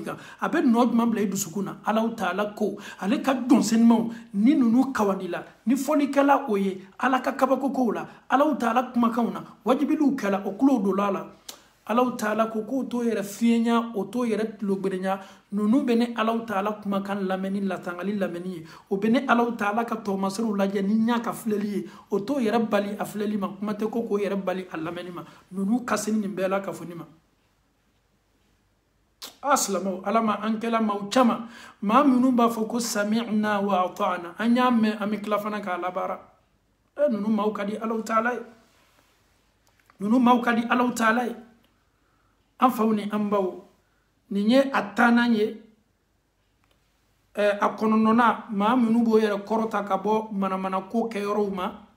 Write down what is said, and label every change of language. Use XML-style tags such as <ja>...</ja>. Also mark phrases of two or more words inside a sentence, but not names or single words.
<bm>kan a bɛ nɔ jumɛn bila i dusukun na Alahu Taala ko ale ka dɔnsɛnimaw ni ninnu kawandi la ni fɔlikɛla o ye ala ka kabakokow la Alahu Taala kumakanw na wajibiliw kɛla o kulo dola la Alahu Taala ko k'o to yɛrɛ fiɲɛnya o to yɛrɛ tulogberenya ninnu bɛ ne Alahu Taala kumakan lamɛnni latangali lamɛnni ye o bɛ ne Alahu Taala ka tɔgɔmasɛrɛw lajɛ ni ɲa ka filɛli ye o to yɛrɛ bali a filɛli ma kuma tɛ ko k'o yɛrɛ bali a lamɛnni ma ninnu kasini nin bɛɛ la ka fɔ ni ma silamɛw ala ma an kɛla maaw caman maa minnu b'a fɔ ko</bm> <ar>سمعنا وأطعنا</ar> <bm>an y'a mɛn an bɛ tila fana k'a labaara ninnu maaw ka di Alahu Taala ye ninnu maaw ka di Alahu Taala ye an faw ni an baw nin ye a taanan ye a kɔnɔnɔna maa minnu b'o yɛrɛ kɔrɔta ka bɔ manamana ko kɛyɔrɔw ma</bm>